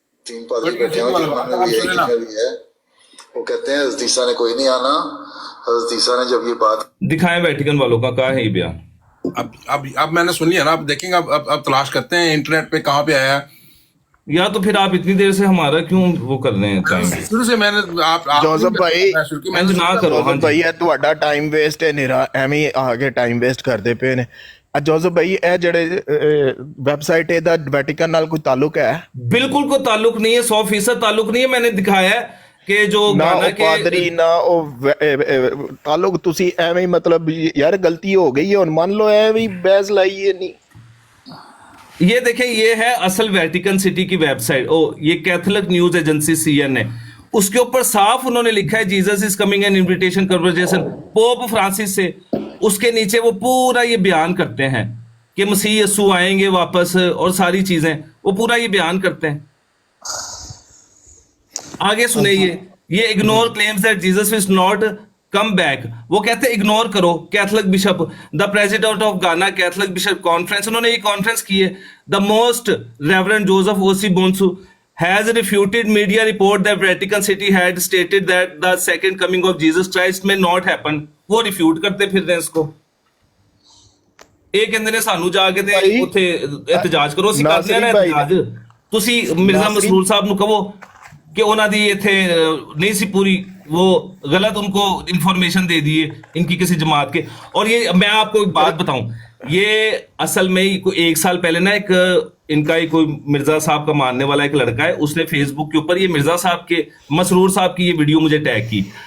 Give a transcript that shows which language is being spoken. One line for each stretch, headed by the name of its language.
Hindi: 3 पादरी बैठे हुए, जर्मन में भी है, इंग्लिश में भी है। वो कहते हैं हज़रत ईसा ने कोई नहीं आना। हज़रत ईसा ने जब ये बात दिखाएं वेटिकन वालों का कहा है ये बयान। अब मैंने सुन लिया ना। अब देखेंगे, अब तलाश करते हैं इंटरनेट पे कहाँ पे आया है। या तो फिर आप इतनी देर से हमारा क्यों वो कर रहे हैं टाइम? शुरू से मैंने जोसेफ भाई ना करो
Punjabi: भाई ਇਹ ਤੁਹਾਡਾ ਟਾਈਮ ਵੇਸਟ ਹੈ ਨਿਰਾ ਐਵੇਂ ਹੀ ਆ ਕੇ ਟਾਈਮ ਵੇਸਟ ਕਰਦੇ ਪਏ ਨੇ। जोसेफ भाई ਇਹ ਜਿਹੜੇ ਵੈਬਸਾਈਟ ਇਹਦਾ ਵੈਟੀਕਨ ਨਾਲ ਕੋਈ ਤਾਲੁਕ ਹੈ?
Hindi: बिल्कुल कोई ताल्लुक नहीं है, 100% ताल्लुक नहीं है। मैंने दिखाया है कि जो गाना के
Punjabi: ਪਾਦਰੀ ਨਾ ਉਹ ਤਾਲੁਕ ਤੁਸੀਂ ਐਵੇਂ ਹੀ
Hindi: मतलब यार गलती हो गई है
Punjabi: ਹੁਣ ਮੰਨ ਲਓ ਐਵੇਂ ਹੀ ਬਹਿਸ ਲਾਈ ਹੈ नहीं।
Hindi: ये देखें, ये है असल वेटिकन सिटी की वेबसाइट। ये कैथोलिक न्यूज एजेंसी CNN है, उसके ऊपर साफ उन्होंने लिखा है
English: Jesus is coming an invitation conversation
Hindi: pope Francis से। उसके नीचे वो पूरा ये बयान करते हैं कि मसीह यीशु आएंगे वापस और सारी चीजें, वो पूरा ये बयान करते हैं। आगे सुने ये
English: Ignore claims that Jesus is not come back.
Hindi: वो कहते हैं इग्नोर करो Catholic bishop,
English: the president of Ghana Catholic bishop conference,
Hindi: उन्होंने ये कॉन्फ्रेंस की है।
English: The most reverend Joseph Osei Bonsu has refuted media report that Vatican City had stated that the second coming of Jesus Christ may not happen.
Hindi: वो refute करते फिर रहे इसको।
Punjabi: ਇਹ ਕਹਿੰਦੇ ਨੇ ਸਾਨੂੰ ਜਾ ਕੇ ਤੇ ਉੱਥੇ ਇhtਜਾਜ ਕਰੋ। ਅਸੀਂ ਕਰਦੇ ਆ ਨਾ ਇhtਜਾਜ। ਤੁਸੀਂ ਮਿਰਜ਼ਾ ਮਸਰੂਰ ਸਾਹਿਬ ਨੂੰ ਕਹੋ कि ਉਹਨਾਂ ਦੀ ਇੱਥੇ
Hindi: नहीं सी पूरी, वो गलत उनको इंफॉर्मेशन दे दिए इनकी किसी जमात के। और ये मैं आपको एक बात बताऊं, ये असल में ही कोई 1 साल पहले ना एक इनका ही कोई मिर्जा साहब का मानने वाला एक लड़का है, उसने फेसबुक के ऊपर ये मिर्जा साहब के मसरूर साहब की ये वीडियो मुझे टैग की।